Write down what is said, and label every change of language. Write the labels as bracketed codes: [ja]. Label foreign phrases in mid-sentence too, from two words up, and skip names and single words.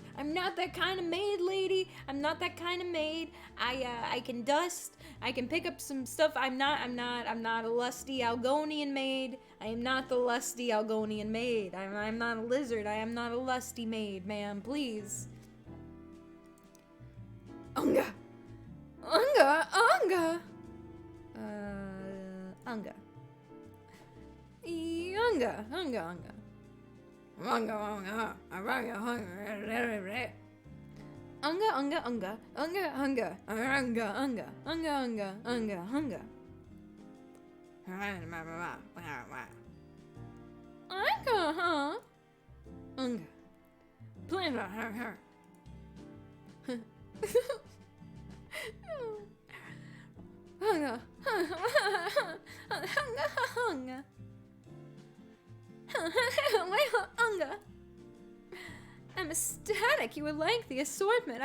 [en] I'm not that kind of maid, lady. I'm not that kind of maid. I can dust. I can pick up some stuff. I'm not a lusty Algonian maid. I am not the lusty Algonian maid. I'm not a lizard. I am not a lusty maid, ma'am. Please. Unga. Unga. Unga. Unga. Unga, unga, unga. Unga, unga, unga, unga. Unga, unga, unga, unga, unga, unga, unga, unga, unga, unga, unga, huh? Unga. Plan her. Unga. Unga. Unga. I'm ecstatic you would like the assortment.